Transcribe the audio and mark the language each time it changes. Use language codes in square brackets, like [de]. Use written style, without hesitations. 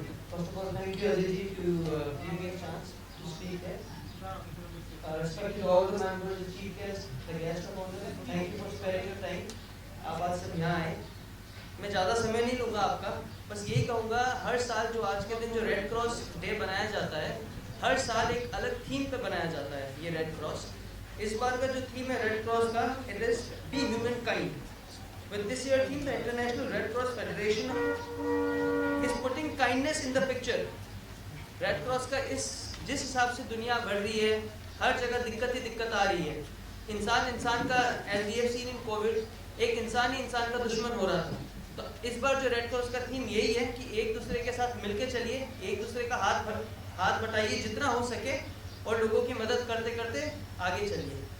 [en] First of all, thank you, Ajay to giving me a chance to speak here. Respect to all the members, the chief guest, the guest of honor. Thank you for sparing your time. [hi] आप आज सब यहाँ आए. मैं ज़्यादा समय नहीं लूँगा आपका. बस यही कहूँगा, हर साल जो आज के दिन जो रेड क्रॉस डे बनाया जाता है, हर साल एक अलग थीम पे बनाया जाता है ये रेड क्रॉस. इस बार का जो थीम है रेड क्रॉस का, [en] It is be human kind. With this year theme, the International Red Cross Federation is putting kindness in the picture. [hi] Red Cross का जिस हिसाब से दुनिया बढ़ रही है, हर जगह दिक्कत ही दिक्कत आ रही है. इंसान का, [en] as we have seen in COVID, [hi] एक इंसान ही इंसान का दुश्मन हो रहा था. तो इस बार जो रेड क्रॉस का थीम यही है कि एक दूसरे के साथ मिलके चलिए, एक दूसरे का हाथ बटाइए जितना हो सके और लोगों की मदद करते करते आगे चलिए.